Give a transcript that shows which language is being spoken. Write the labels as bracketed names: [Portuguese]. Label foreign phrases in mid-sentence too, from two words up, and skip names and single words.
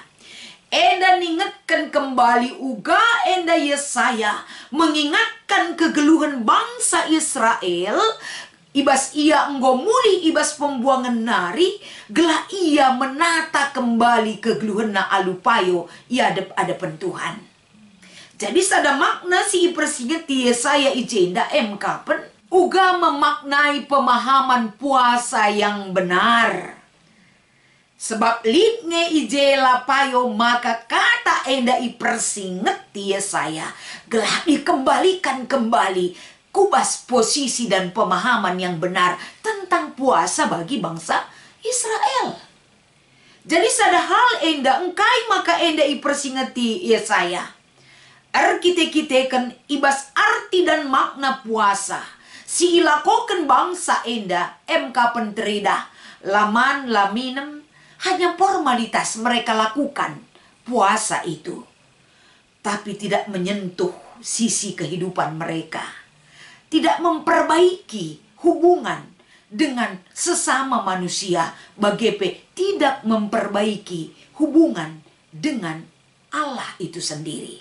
[Batak Karo] Enda ningatkan kembali uga enda Yesaya mengingatkan kegeluhan bangsa Israel ibas ia enggomuli ibas pembuangan nari gelah ia menata kembali kegeluhan na alupayo ia hadapan Tuhan. Jadi sada makna si persingeti Yesaya ijenda kapen uga [Indonesian] memaknai pemahaman puasa yang benar. [Batak Karo] Sebab litnge ijela payo maka kata enda ipersinget Yesaya gelah [Indonesian] dikembalikan kembali kubas posisi dan pemahaman yang benar tentang puasa bagi bangsa Israel. [Batak Karo] Jadi sadahal enda engkai maka enda ipersingeti Yesaya. Kite-kitekan ibas [Indonesian] arti dan makna puasa. [Batak Karo] Si ilakoken bangsa enda penterida laman laminem. [Indonesian] Hanya formalitas mereka lakukan puasa itu. Tapi tidak menyentuh sisi kehidupan mereka. Tidak memperbaiki hubungan dengan sesama manusia. Bagepe tidak memperbaiki hubungan dengan Allah itu sendiri.